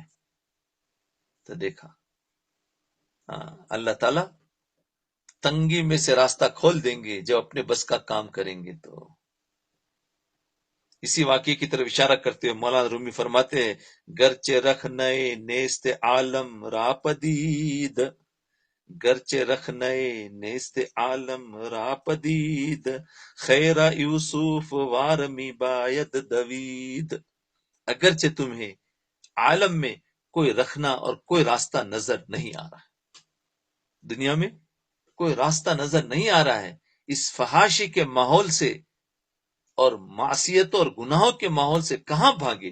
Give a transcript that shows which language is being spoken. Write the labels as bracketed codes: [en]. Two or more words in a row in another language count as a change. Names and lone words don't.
[ur] تو دیکھا اللہ تعالیٰ تنگی میں سے راستہ کھول دیں گے جب اپنے بس کا کام کریں گے۔ تو اسی واقعے کی طرف اشارہ کرتے ہوئے مولانا رومی فرماتے ہیں، [fa] گرچہ رکھ نئے نیست عالم را پدید، گرچہ رکھ نئے نیست عالم را پدید، خیر یوسف وارمی باید دوید۔ [ur] اگرچہ تمہیں عالم میں کوئی رکھنا اور کوئی راستہ نظر نہیں آ رہا ہے، دنیا میں کوئی راستہ نظر نہیں آ رہا ہے، اس فحاشی کے ماحول سے اور معصیت اور گناہوں کے ماحول سے کہاں بھاگے؟